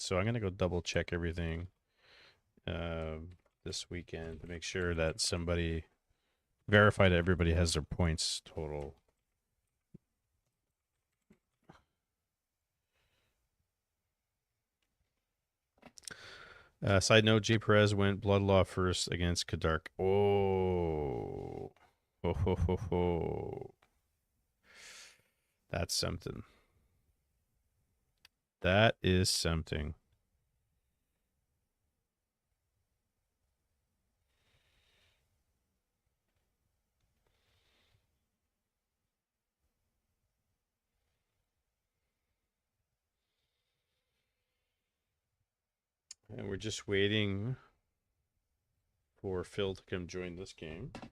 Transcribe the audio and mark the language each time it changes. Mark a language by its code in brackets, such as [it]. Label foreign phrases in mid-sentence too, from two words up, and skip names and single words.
[en] So I'm going to go double check everything this weekend to make sure that somebody verified everybody has their points total. Side note, Jay Perez went Bloodlaw first against Kadark. Oh. Ho, ho, ho, ho. That's something. That is something. And we're just waiting for Phil to come join this game.